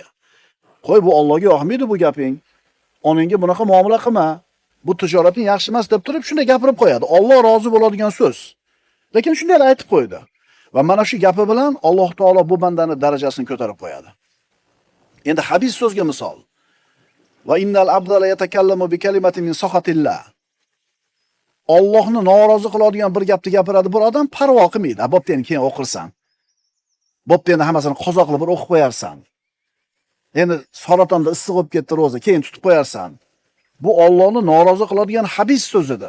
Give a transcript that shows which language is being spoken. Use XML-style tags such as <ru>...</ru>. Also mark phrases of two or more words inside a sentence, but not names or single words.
<uz>Qo'y, bu Allohga yoqmaydi bu gaping. Oningga bunaqa muomala qilma. Bu tijorating yaxshi emas deb turib shunday gapirib qo'yadi. Alloh rozi bo'ladigan so'z. Lekin shunday aytib qo'ydi. Va mana shu gapi bilan Alloh taolo bu bandani darajasini ko'tarib qo'yadi. Endi habis so'zga misol.</uz> <ar>وإن العبد ليتكلم بكلمة من سخط الله.</ar> <uz>Allohni norozi qiladigan bir gapni gapiradi bir odam, parvo qilmaydi. Bo'pti, endi keyin o'qirsan. Bo'pti, endi hammasini qozoq qilib bir o'qib qo'yarsan. Endi saratonda issiq bo'lib ketdi ro'za, keyin tutib qo'yarsan. Bu Allohni norozi qiladigan habis so'zidir.</uz>